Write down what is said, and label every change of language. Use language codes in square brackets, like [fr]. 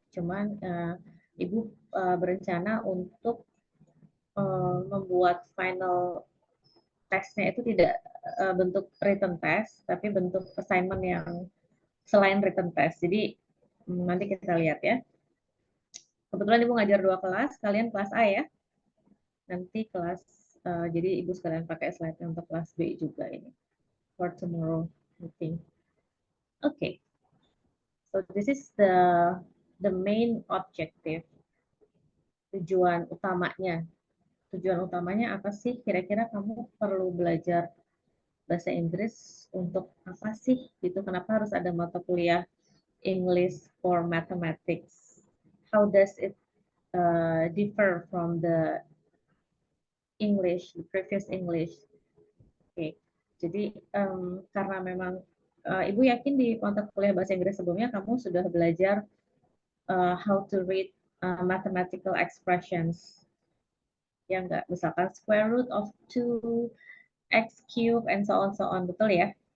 [id] Cuman Ibu berencana untuk membuat final testnya itu tidak bentuk written test, tapi bentuk assignment yang selain written test. Jadi nanti kita lihat ya. Kebetulan Ibu ngajar 2 kelas, kalian kelas A ya. Nanti kelas, jadi Ibu sekalian pakai slide untuk kelas B juga ini. [en] For tomorrow meeting. Okay. So this is the main objective. [id] Tujuan utamanya. Tujuan utamanya apa sih? Kira-kira kamu perlu belajar bahasa Inggris untuk apa sih? Gitu. Kenapa harus ada mata kuliah English for Mathematics? [en] How does it differ from the English, the previous English? [id] Oke, jadi karena memang Ibu yakin di mata kuliah bahasa Inggris sebelumnya kamu sudah belajar [en] how to read mathematical expressions. [id] Ya enggak, misalkan [en] square root of 2, x cube, and so on, [id] betul ya?